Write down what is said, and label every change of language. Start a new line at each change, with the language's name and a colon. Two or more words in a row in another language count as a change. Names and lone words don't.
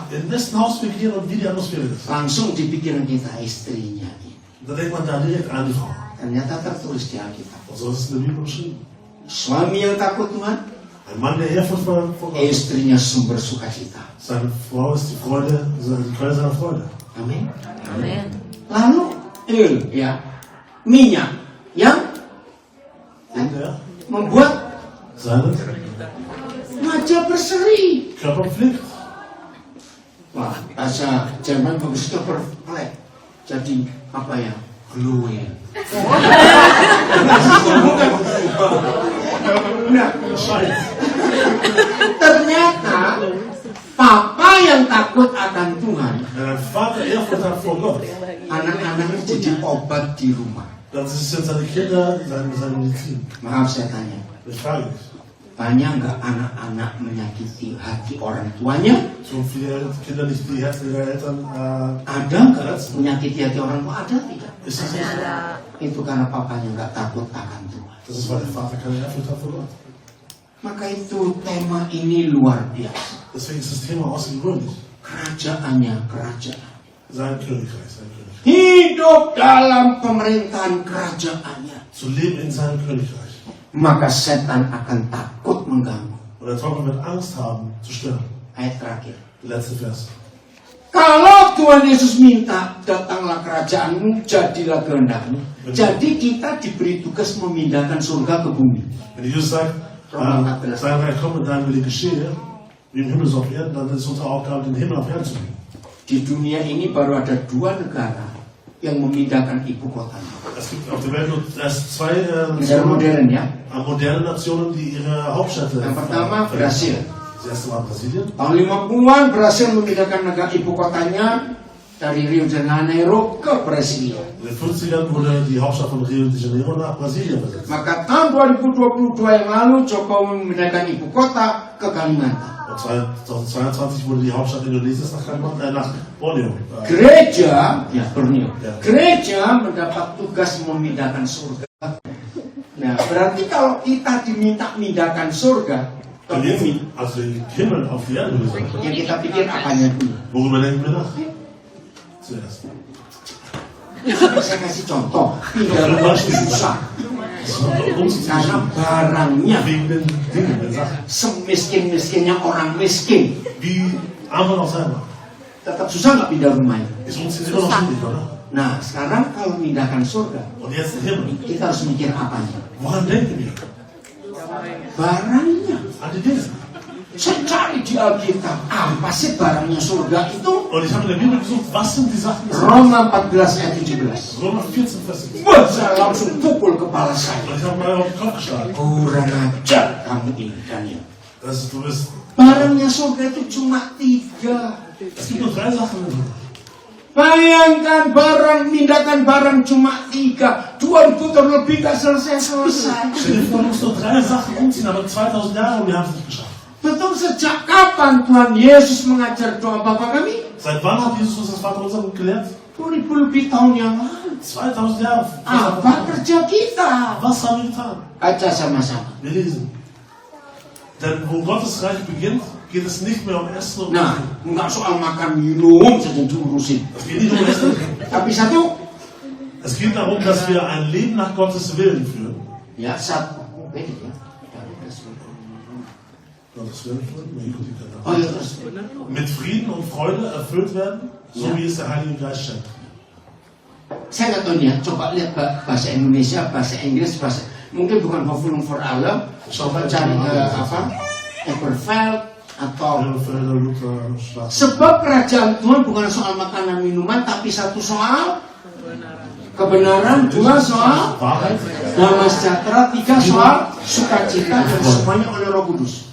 German: In wessen Haus wir gehen und wie die Atmosphäre ist.
Indonesian: Langsung di pikiran kita istrinya ini.
German: Da denkt man da direkt an die Frau.
Indonesian: Ternyata tertulis di Alkitab.
German: Und so ist es in der Bibel beschrieben.
Indonesian: Suami yang takut Tuhan,
German: Ein Mann, der Ehrfurcht vor Gott.
Indonesian: istrinya sumber sukacita.
German: Seine Frau ist die Freude, die Quelle seiner Freude.
Indonesian: Amin. Amin. Lalu ya minyak yang
German: Und er
Indonesian: membuat
German: seine
Indonesian: wajah berseri.
German: Körper pflegt.
Indonesian: Wah, bahasa Jerman bagus itu perfect. Jadi apa ya? Glowing. Nah, ternyata papa yang takut akan Tuhan,
German: Wenn ein Vater Ehrfurcht hat vor Gott,
Indonesian: anak-anaknya jadi obat di rumah.
German: dann sind es jetzt seine Kinder, seine Medizin.
Indonesian: Maaf saya tanya,
German: Ich frage dich.
Indonesian: banyak nggak anak-anak menyakiti hati orang tuanya?
German: Tun viele Kinder nicht die Herzen ihrer Eltern?
Indonesian: Ada nggak menyakiti hati orang tua? Ada tidak?
German: Ist das nicht so?
Indonesian: Itu karena papanya nggak takut akan Tuhan.
German: Das ist, weil der Vater keine Ehrfurcht hat vor Gott.
Indonesian: Maka itu tema ini luar biasa.
German: Deswegen ist das Thema außergewöhnlich.
Indonesian: Kerajaannya kerajaan.
German: Sein Königreich, sein Königreich.
Indonesian: Hidup dalam pemerintahan kerajaannya.
German: Zu leben in seinem Königreich.
Indonesian: Maka setan akan takut mengganggu.
German: Und der Teufel wird Angst haben, zu stören.
Indonesian: Ayat terakhir.
German: Der letzte Vers.
Indonesian: Kalau Tuhan Yesus minta, datanglah kerajaanmu, jadilah kehendakmu. Jadi kita diberi tugas memindahkan surga ke bumi.
German: Wenn Jesus sagt, sein Reich komme, dein Wille geschehe, wie im Himmel so auf Erden, dann ist unsere Aufgabe, den Himmel auf Erden zu bringen.
Indonesian: Di dunia ini baru ada 2 negara yang memindahkan ibu kotanya.
German: Es gibt auf der Welt nur erst 2
Indonesian: Negara modern ya.
German: moderne Nationen, die ihre Hauptstädte
Indonesian: Yang pertama Brasil.
German: Das erste war Brasilien.
Indonesian: Tahun 50-an berhasil memindahkan negara ibu kotanya dari Rio de Janeiro ke Brasilia.
German: In den 50ern wurde die Hauptstadt von Rio de Janeiro nach Brasilien versetzt.
Indonesian: Maka tahun 2022 yang lalu Jokowi memindahkan ibu kota ke Kalimantan.
German: Und 2022 wurde die Hauptstadt Indonesiens nach Borneo.
Indonesian: Gereja, ya Borneo. Ya. Gereja mendapat tugas memindahkan surga. Nah, berarti kalau kita diminta memindahkan surga ke bumi,
German: Also den Himmel auf die Erde gesagt.
Indonesian: yang kita pikir apanya dulu?
German: Worüber denken wir nach? Zuerst.
Indonesian: Saya kasih contoh, pindah rumah susah. Karena barangnya
German: Wegen den Dingen, den Sachen.
Indonesian: semiskin-miskinnya orang miskin.
German: Wie arm man auch sein mag.
Indonesian: Tetap susah nggak pindah rumahnya?
German: Ist umziehen immer noch schwierig, oder?
Indonesian: Nah, sekarang kalau memindahkan surga,
German: Und jetzt den Himmel.
Indonesian: kita harus mikir apanya?
German: Woran denken wir?
Indonesian: Barangnya.
German: An die Dinge.
Indonesian: Saya cari di Alkitab, apa sih barangnya surga itu?
German: Und ich habe in der Bibel gesucht, was sind die Sachen?
Indonesian: Roma 14 ayat 17.
German: Römer 14, Vers 17.
Indonesian: Wah, saya langsung pukul kepala saya.
German: Und ich habe mal auf den Kopf geschlagen.
Indonesian: Kurang ajar kamu ini, Daniel.
German: Du bist.
Indonesian: Barangnya surga itu cuma 3.
German: Es gibt nur 3 Sachen.
Indonesian: Bayangkan pindahkan barang cuma 3. 2000 tahun lebih gak selesai-selesai.
German: Stell dir vor, du musst nur 3 Sachen umziehen, aber 2000 Jahre und wir haben es nicht geschafft.
Indonesian: Betul, sejak kapan Tuhan Yesus mengajar doa Bapa kami?
German: Seit wann hat Jesus uns das Vaterunser gelehrt?
Indonesian: 2000 lebih tahun yang lalu.
German: 2000 Jahre.
Indonesian: Apa kerja kita?
German: Was haben wir getan?
Indonesian: Baca sama-sama.
German: Wir lesen. Denn wo Gottes Reich beginnt, geht es nicht mehr um Essen und
Indonesian: Nah,
German: Trinken.
Indonesian: nggak soal makan minum saja diurusin.
German: Es geht nicht um Essen.
Indonesian: Tapi satu,
German: Es geht darum, dass wir ein Leben nach Gottes Willen führen.
Indonesian: ya satu. Beda ya.
German: Gottes Willen führen? Nee, gut, die können Oh auch.
Indonesian: ya terus.
German: Mit Frieden und Freude erfüllt werden, so wie es der Heilige Geist schenkt.
Indonesian: Saya nggak tahu nih ya, coba lihat bahasa Indonesia, bahasa Inggris, mungkin bukan Hoffnung für alle, coba cari Eberfeld atau sebab kerajaan Tuhan bukan soal makanan minuman, tapi satu soal kebenaran, dua soal damai sejahtera, tiga soal sukacita, dan semuanya oleh Roh Kudus.